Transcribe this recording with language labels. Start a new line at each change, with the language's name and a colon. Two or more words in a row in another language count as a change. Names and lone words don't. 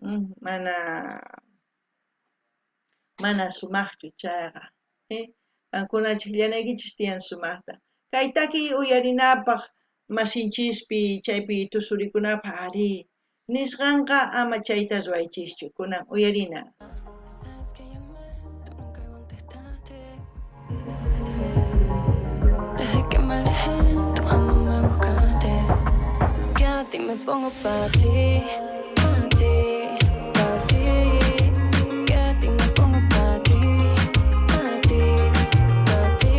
Quechua: mana sumaqchu chayqa qankunachik llanaykichis tiyan sumaqta kay takiy uyarinapaq masinchispi chaypi tusurikunapaq ari nisqanqa ama chayta ruwaychischu kunan uyarina.
Spanish: Sabes que llamé, tú nunca contestaste. Desde que me alejé, tú jamás me buscaste. Quédate y me pongo para ti, para ti, para ti. Quédate y me pongo para ti, para ti, para ti.